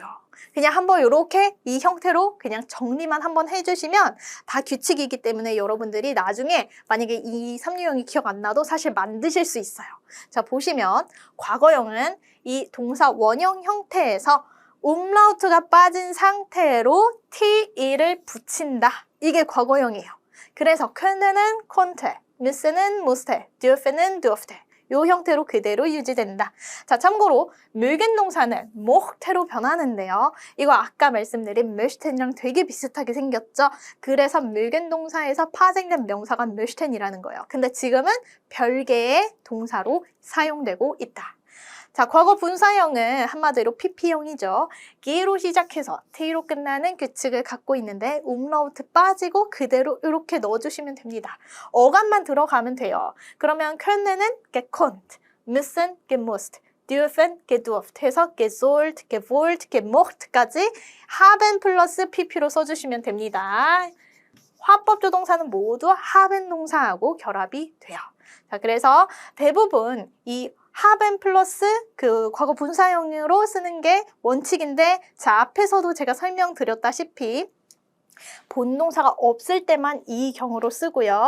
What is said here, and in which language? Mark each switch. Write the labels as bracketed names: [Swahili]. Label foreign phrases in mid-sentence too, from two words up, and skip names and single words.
[Korean] 그냥 한번 이렇게 이 형태로 그냥 정리만 한번 해주시면 다 규칙이기 때문에 여러분들이 나중에 만약에 이 3류형이 기억 안 나도 사실 만드실 수 있어요. 자, 보시면 과거형은 이 동사 원형 형태에서 umlaut가 빠진 상태로 TE를 붙인다. 이게 과거형이에요. 그래서 [German] konnen은 konnte, müssen은 musste, dürfen은 durfte. [Korean] 이 형태로 그대로 유지된다. 자, 참고로 mögen 동사는 mochte로 변하는데요. 이거 아까 말씀드린 möchten이랑 되게 비슷하게 생겼죠. 그래서 mögen 동사에서 파생된 명사가 möchten이라는 거예요. 근데 지금은 별개의 동사로 사용되고 있다. 자, 과거 분사형은 한마디로 PP형이죠. 기로 시작해서 T로 끝나는 규칙을 갖고 있는데 umlaut 빠지고 그대로 이렇게 넣어주시면 됩니다. 어감만 들어가면 돼요. 그러면 [German] konnen은 gekonnt, müssen gemusst, dürfen gedurft 해서 gesollt, gewollt, gemocht까지 haben [Korean] 플러스 PP로 써주시면 됩니다. 화법조동사는 모두 haben 동사하고 결합이 돼요. 자, 그래서 대부분 이 haben 플러스 그 과거 분사형으로 쓰는 게 원칙인데, 자, 앞에서도 제가 설명드렸다시피 본동사가 없을 때만 이 경우로 쓰고요.